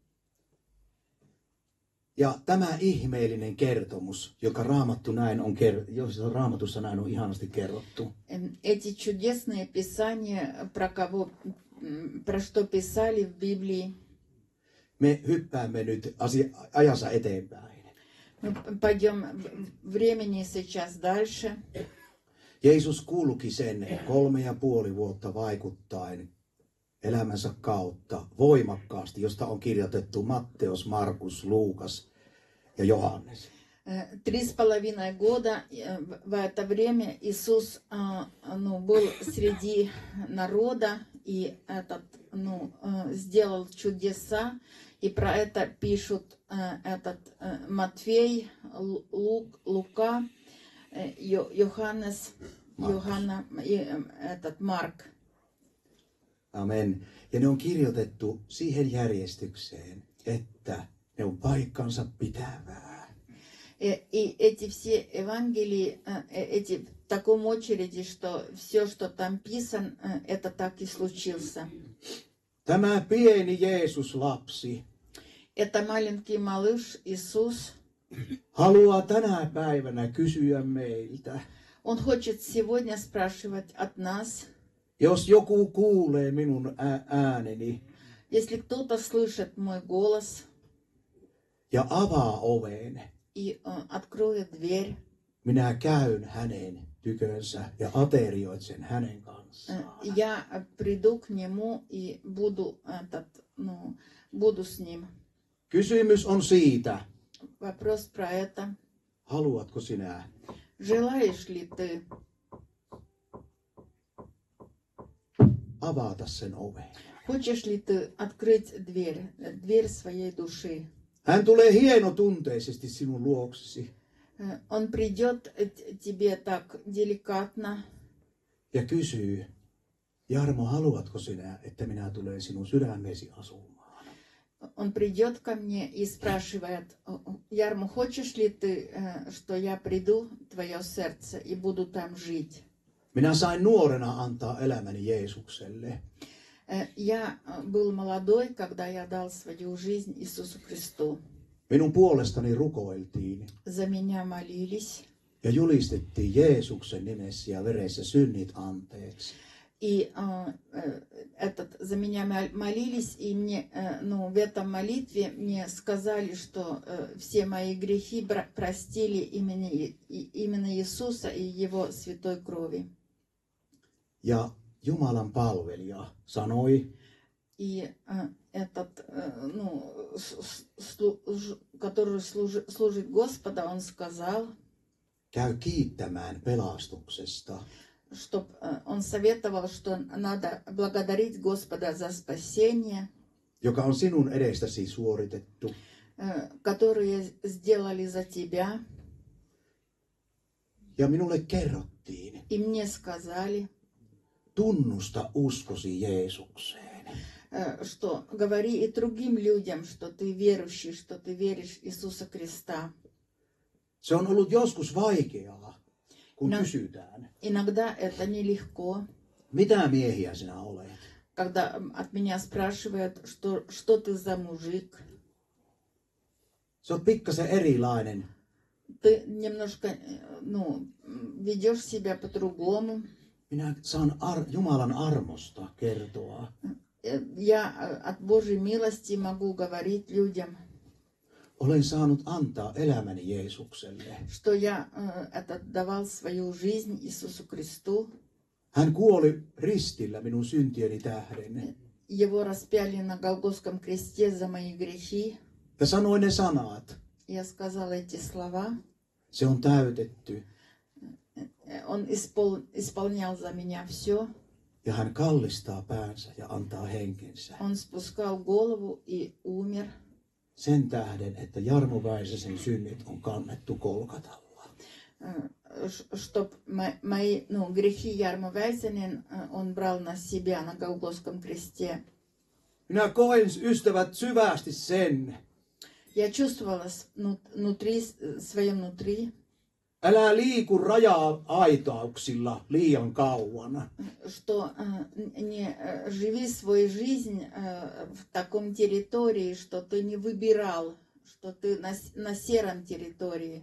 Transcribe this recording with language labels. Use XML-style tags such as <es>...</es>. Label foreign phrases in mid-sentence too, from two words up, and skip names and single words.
<fi>Ja tämä ihmeellinen kertomus, joka Raamatussa näin on ihanasti kerrottu.</fi> <ru>Эти чудесные писания, про что писали в Библии,</ru> <fi>Me hyppäämme nyt ajassa eteenpäin.</fi> <ru>мы пойдем времени сейчас дальше.</ru> <fi>Jeesus kulki sen 3,5 vuotta vaikuttaen elämänsä kautta voimakkaasti, josta on kirjoitettu Matteus, Markus, Luukas ja Johannes.</fi> <ru>3,5 года в это время Иисус был среди народа и сделал чудеса. И про это пишут Матфей, Лука, Johannes, Johanna и Mark. Amen.</ru> <fi>Ja ne on kirjoitettu siihen järjestykseen, että ne on paikkansa pitävää.</fi> <ru>И эти все Евангелии, эти в таком очереди, что все, что там писано, это так и случился.</ru> <fi>Tämä pieni Jeesus-lapsi</fi> <ru>Это маленький малыш Иисус.</ru> <fi>haluaa tänä päivänä kysyä meiltä.</fi> <ru>Он хочет сегодня спрашивать от нас,</ru> <fi>Jos joku kuulee minun ääneni</fi> <ru>если кто-то слышит мой голос</ru> <fi>ja avaa oven,</fi> <ru>и откроет дверь,</ru> <fi>minä käyn hänen tykönsä ja aterioitsen hänen kanssaan.</fi> <ru>я приду к нему и буду с ним.</ru> <fi>Kysymys on siitä,</fi> <ru>Вопрос про это.</ru> <fi>haluatko sinä</fi> <ru>Желаешь ли ты</ru> <fi>avata sen oven?</fi> <ru>Хочешь ли ты открыть дверь своей души?</ru> <fi>Hän tulee hienotunteisesti sinun luoksesi</fi> <ru>Он придет тебе так деликатно</ru> <fi>ja kysyy, Jarmo, haluatko sinä, että minä tulen sinun sydämesi asumaan?</fi> <ru>Он придет ко мне и спрашивает, Ярмо, хочешь ли ты, что я приду в твое сердце и буду там жить?</ru> <fi>Minä sain nuorena antaa elämäni Jeesukselle.</fi> <ru>Я был молодой, когда я дал свою жизнь Иисусу Христу.</ru> <fi>Minun puolestani rukoiltiin</fi> <ru>За меня молились.</ru> <fi>ja julistettiin Jeesuksen nimessä ja veressä synnit anteeksi.</fi> <ru>И за меня молились, и мне, в этом молитве мне сказали, что все мои грехи простили именно Иисуса и Его святой крови.</ru> <fi>Ja Jumalan palvelija sanoi,</fi> <ru>И который служит Господа, он сказал,</ru> <fi>käy kiittämään pelastuksesta.</fi> <ru>что он советовал, что надо благодарить Господа за спасение,</ru> <fi>joka on sinun edestäsi suoritettu.</fi> <ru>которые сделали за тебя.</ru> <fi>Ja minulle kerrottiin,</fi> <ru>И мне сказали,</ru> <fi>tunnusta uskosi Jeesukseen.</fi> <ru>что говори и другим людям, что ты верующий, что ты веришь в Иисуса Христа.</ru> <fi>Se on ollut joskus vaikeaa, kun No. kysytään,</fi> <ru>Иногда это нелегко,</ru> <fi>mitä miehiä sinä olet.</fi> <ru>когда от меня спрашивают, что ты за мужик.</ru> <fi>Se on pikkasen erilainen.</fi> <ru>Ты немножко, ведешь себя по-другому.</ru> <fi>Minä saan Jumalan armosta kertoa.</fi> <ru>Я от Божьей милости могу говорить людям,</ru> <fi>Olen saanut antaa elämäni Jeesukselle.</fi> <ru>что я отдавал свою жизнь Иисусу Христу.</ru> <fi>Hän kuoli ristillä minun syntieni tähden.</fi> <ru>Его распяли на Голгофском кресте за мои грехи.</ru> <fi>Ja sanoin ne sanat.</fi> <ru>Я сказала эти слова.</ru> <fi>Se on täytetty.</fi> <ru>Он исполнял за меня все.</ru> <fi>Ja hän kallistaa päänsä ja antaa henkensä.</fi> <ru>Он спускал голову и умер.</ru> <fi>Sen tähden, että Jarmo Väisäsen synnit on kannettu Kolkatalla.</fi> <ru>Чтоб мои грехи Ярмо Väisänen он брал на себя на Голгофском кресте.</ru> <fi>Minä koen, ystävät, syvästi sen.</fi> <ru>Я чувствовала своем внутри,</ru> <fi>Älä liiku raja-aitauksilla liian kauan.</fi> <ru>что не живи свою жизнь в таком территории, что ты не выбирал, что ты на сером территории.</ru>